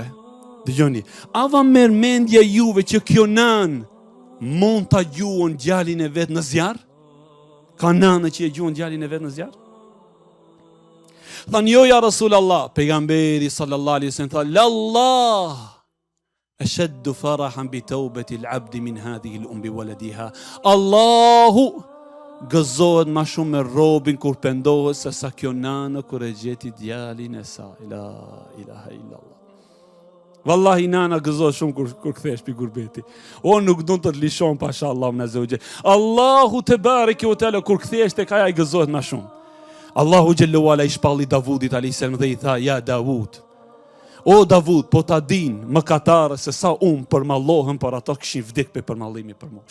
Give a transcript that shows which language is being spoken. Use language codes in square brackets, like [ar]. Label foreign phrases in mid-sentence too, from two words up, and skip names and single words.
[sq] Dëgjoni, ava merr mendja juve që kjo nanë mund ta gjuon djalin e vet në zjarr? Ka nanë që e gjuon djalin e vet në zjarr? Thanë jo [ar] يا رسول الله. Pejgamberi صلى الله عليه وسلم tha, "لله أشد فرحا بتوبة العبد من هذه الأم بولدها." [sq] Allahu gëzohet ma shumë me robin kur pendohet se sa kjo nanë kur e gjeti djalin e saj. [ar] لا إله إلا الله. [sq] Wallahi nana gëzohet shumë kur kthesh pi gurbeti. O nuk do të lishon pashallah me zotje. [ar] الله تبارك وتعالى [sq] kur kthesh tek ai gëzohet ma shumë. [ar] الله جل وعلا [sq] i shpalli Davudit [ar] عليه السلام [sq] dhe i tha ja Davud. O Davud, po ta din mëkatarë se sa unë përmallohem për ato kishin vdek për përmallimi për mua.